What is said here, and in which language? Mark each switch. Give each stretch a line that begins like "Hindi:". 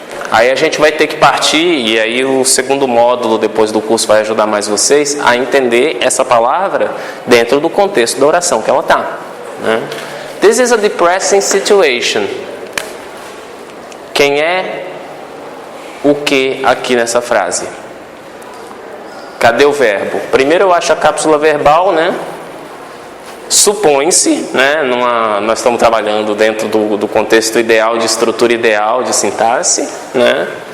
Portuguese: Aí a gente vai ter que partir, e aí o segundo módulo depois do curso vai ajudar mais vocês a entender essa palavra dentro do contexto da oração que ela está, né?
English: This is a depressing situation.
Portuguese: Quem é o que aqui nessa frase? Cadê o verbo? Primeiro eu acho a cápsula verbal, né? Supõe-se, né? Nós estamos trabalhando dentro do contexto ideal, de estrutura ideal, de sintaxe, né?